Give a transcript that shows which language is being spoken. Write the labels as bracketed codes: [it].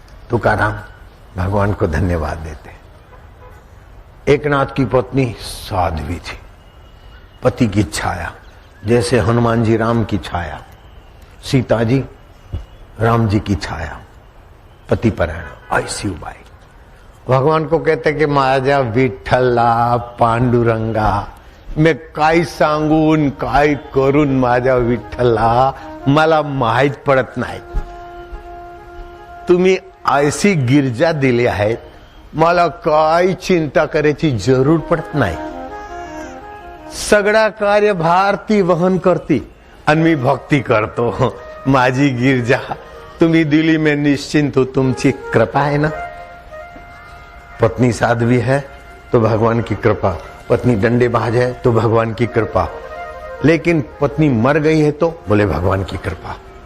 [hi] तुकाराम भगवान को धन्यवाद देते। एकनाथ की पत्नी साध्वी थी, पति की छाया, जैसे हनुमान जी राम की छाया, सीता जी राम जी की छाया, पति परायण। ऐसी बाई भगवान को कहते कि [mr] माझा विठ्ठला पांडुरंगा, मैं काय सांगून काय करून माझा विठ्ठला, मला माहित पडत नाही। तुम्ही ऐसी गिरजा दिली आहेत, मला काय चिंता करायची जरूर पडत नाही। सगळा कार्यभार ती वहन करती आणि मी भक्ती करतो। माझी गिरजा तुम्ही दिली, [hi] मैं निश्चिंत हूं, [mr] तुमची कृपा है ना। [hi] पत्नी साध्वी है तो भगवान की कृपा, पत्नी डंडेबाज है तो भगवान की कृपा। लेकिन पत्नी मर गई है तो बोले भगवान की कृपा।